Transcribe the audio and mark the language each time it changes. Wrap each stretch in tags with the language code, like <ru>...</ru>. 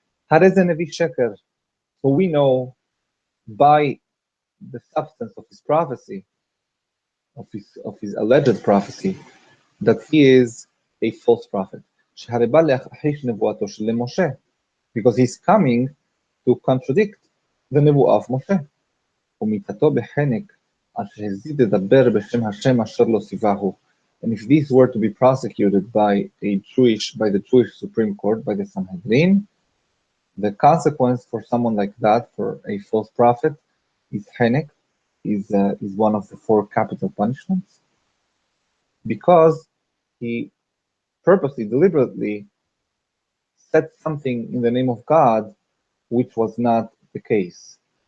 <he>הרי זה נביא שקר.</he> <en>So we know by the substance of his prophecy, of his alleged prophecy, that he is a false prophet.</en> <he>שהרי בא להכחיש נבואתו של משה,</he> <en>because he's coming to contradict the נבואה of Moshe.</en> <he>ומיתתו בחנק, אשר הזיד לדבר בשם השם אשר לא ציווהו.</he> <en>And if these were to be prosecuted by the Jewish Supreme Court, by the Sanhedrin, the consequence for someone like that, for a false prophet, is chenek, is one of the 4 capital punishments, because he purposely, deliberately said something in the name of God, which was not the case.</en>